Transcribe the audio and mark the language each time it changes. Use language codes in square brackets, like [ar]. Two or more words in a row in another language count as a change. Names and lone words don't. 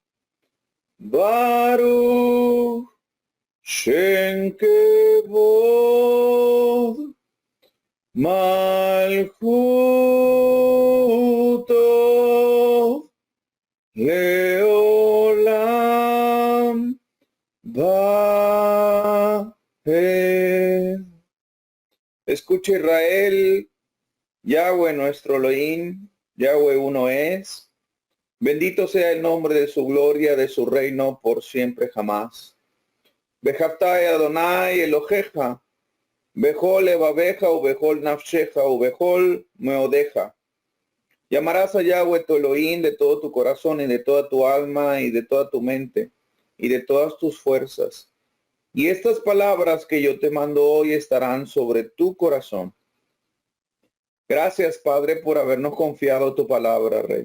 [he] ברוך שם כבוד מלכותו לעולם ועד. [es] Escucha Israel, Yahweh nuestro Elohim, Yahweh uno es. Bendito sea el nombre de su gloria, de su reino por siempre jamás. [he] ואהבת אדני אלהיך בכל לבבך ובכל נפשך ובכל מאדך. [es] Llamarás a Yahweh tu Elohim de todo tu corazón y de toda tu alma y de toda tu mente y de todas tus fuerzas. Y estas palabras que yo te mando hoy estarán sobre tu corazón. Gracias, Padre, por habernos confiado tu palabra, Rey.